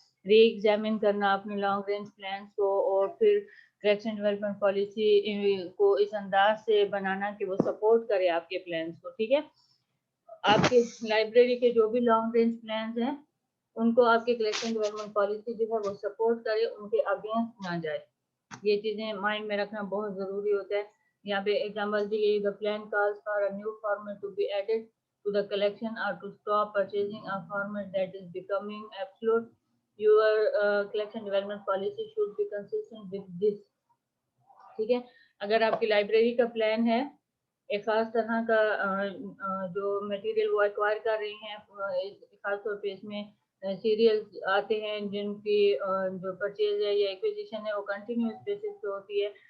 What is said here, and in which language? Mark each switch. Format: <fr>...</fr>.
<ur>ری examine کرنا اپنے long range plans کو, اور پھر کلیکشن ڈیولپمنٹ پالیسی کو اس انداز سے بنانا کہ وہ سپورٹ کرے آپ کے پلانس کو. ٹھیک ہے, آپ کے لائبریری کے جو بھی لانگ رینج پلانس ہیں ان کو آپ کے کلیکشن ڈیولپمنٹ پالیسی جو ہے وہ سپورٹ کرے, ان کے اگینسٹ نہ جائے. یہ چیزیں مائنڈ میں رکھنا بہت ضروری ہوتا ہے. یہاں پہ ایگزامپل دی گئی,</ur> <en>the plan calls for a new format to be added to the collection or to stop purchasing a format that is becoming absolute. Your collection development policy should be consistent with this.</en> <ur>ٹھیک ہے, اگر آپ کی library کا plan ہے ایک خاص طرح کا جو میٹیریل وہ ایکوائر کر رہی ہیں, خاص طور پہ اس میں سیریلز آتے ہیں جن کی جو پرچیز ہے یا ایکویزیشن ہے وہ کنٹینیوس بیسس پہ ہوتی ہے.</ur>